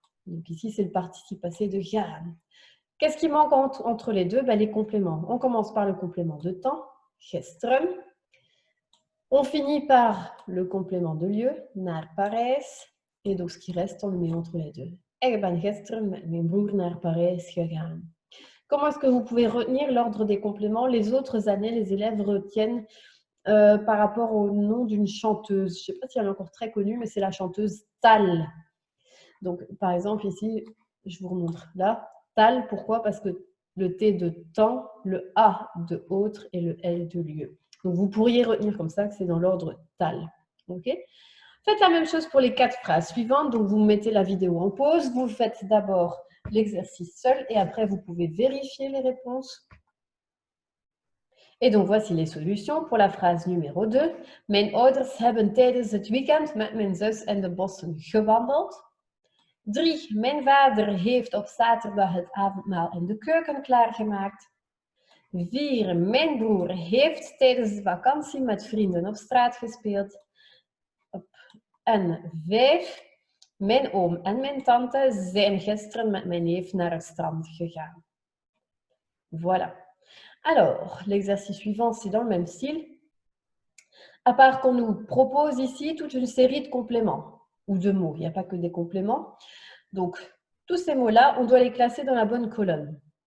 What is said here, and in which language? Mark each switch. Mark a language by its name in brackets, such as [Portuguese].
[French] Donc ici, c'est le participe passé de gaan. Qu'est-ce qui manque entre les deux? Les compléments. On commence par le complément de temps, gesteren. On finit par le complément de lieu, [Dutch] naar Parijs. [French] Et donc, ce qui reste, on le met entre les deux. [Dutch] Ik ben gisteren met mijn broer naar Parijs gegaan. [French] Comment est-ce que vous pouvez retenir l'ordre des compléments? Les autres années, les élèves retiennent par rapport au nom d'une chanteuse. Je ne sais pas si elle est encore très connue, mais c'est la chanteuse Tal. Donc, par exemple, ici, je vous remontre là. Tal, pourquoi? Parce que le T de temps, le A de autre et le L de lieu. Donc, vous pourriez retenir comme ça que c'est dans l'ordre Tal. OK? Faites la même chose pour les 4 phrases suivantes. Donc, vous mettez la vidéo en pause. Vous faites d'abord l'exercice seul et après, vous pouvez vérifier les réponses. Et donc, voici les solutions pour la phrase numéro 2. [Dutch] Mijn ouders hebben tijdens het weekend met mijn zus in de bossen gewandeld. 3. Mijn vader heeft op zaterdag het avondmaal in de keuken klaargemaakt. 4. Mijn broer heeft tijdens de vakantie met vrienden op straat gespeeld. En 5. Mijn oom en mijn tante zijn gisteren met mijn neef naar het strand gegaan. [French] Voilà. Alors, l'exercice suivant, c'est dans le même style. À part qu'on nous propose ici toute une série de compléments ou de mots. Il n'y a pas que des compléments. Donc, tous ces mots-là, on doit les classer dans la bonne colonne.